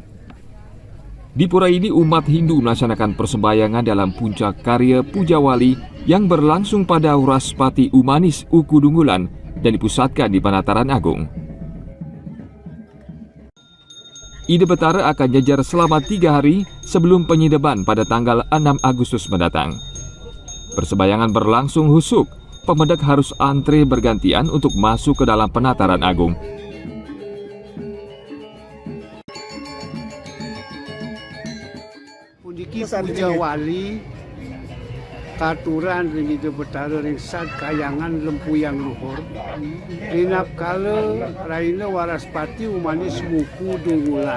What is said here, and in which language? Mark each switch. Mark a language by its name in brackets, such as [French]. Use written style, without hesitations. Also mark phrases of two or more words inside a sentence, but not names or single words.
[Indonesian] Di pura ini umat Hindu melaksanakan persembahyangan dalam puncak karya Puja Wali yang berlangsung pada Uraspati Umanis Uku Dunggulan dan dipusatkan di Panataran Agung. Ide Betara akan jajar selama 3 hari sebelum penyideban pada tanggal 6 Agustus mendatang. Persembahyangan berlangsung husuk, pemendak harus antre bergantian untuk masuk ke dalam Penataran Agung. [Balinese] Puniki Puja Wali, katuran ring Ide Betara ring sad kayangan Lempuyang luhur. Rinap kala raina Waraspati Umanis Muku Dunggulan.